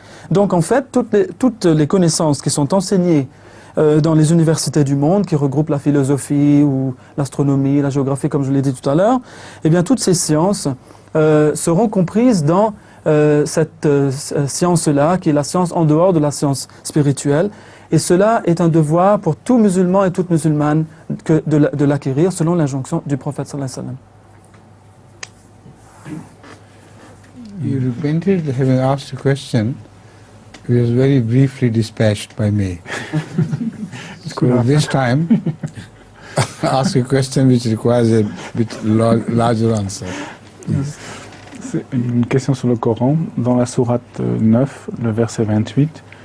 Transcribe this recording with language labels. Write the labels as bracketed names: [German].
[French] Donc en fait, toutes les connaissances qui sont enseignées dans les universités du monde, qui regroupent la philosophie ou l'astronomie, la géographie, comme je l'ai dit tout à l'heure, eh bien toutes ces sciences seront comprises dans cette science-là, qui est la science en dehors de la science spirituelle. Et cela est un devoir pour tout musulman et toute musulmane de l'acquérir, selon l'injonction du prophète sallallahu alayhi wa sallam. [English] You repented having asked a question which was very briefly dispatched by me. So this time, ask a question which requires a bit larger answer. Yes. [French] C'est une question sur le Coran, dans la sourate 9, le verset 28.